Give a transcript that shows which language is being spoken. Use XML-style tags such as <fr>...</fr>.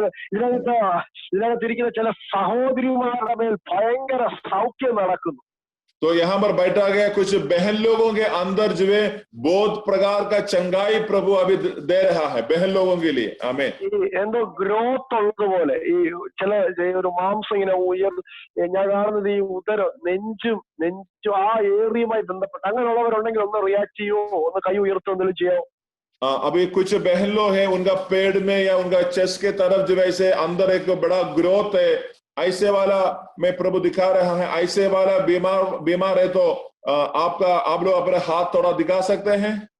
<ml>ഇതിനകത്തിരിക്കുന്ന ചില സഹോദരിമാരുടെ മേൽ ഭയങ്കര സൗഖ്യം നടക്കുന്നു.</ml> <hi>तो यहाँ पर बैठा गया कुछ बहन लोगों के अंदर जो है बहुत प्रकार का चंगाई प्रभु अभी दे रहा है बहन लोगों के लिए। आमीन।</hi> <ml>എന്തോ ഗ്രോത്ത് ഉള്ളതുപോലെ ഈ ചില ഒരു മാംസം ഇങ്ങനെ ഞാൻ കാണുന്നത് ഈ ഉദരം നെഞ്ചും ആ ഏരിയയുമായി ബന്ധപ്പെട്ട് അങ്ങനെയുള്ളവരുണ്ടെങ്കിൽ ഒന്ന് റിയാക്ട് ചെയ്യോ, ഒന്ന് കൈ ഉയർത്തുന്നെങ്കിലും ചെയ്യാമോ?</ml> <hi>अभी कुछ बहन लोग हैं उनका पेट में या उनका चेस्ट के तरफ जो वैसे अंदर एक बड़ा ग्रोथ है, ऐसे वाला मैं प्रभु दिखा रहा है। ऐसे वाला बीमार है तो आप लोग अपने हाथ थोड़ा दिखा सकते हैं।</hi>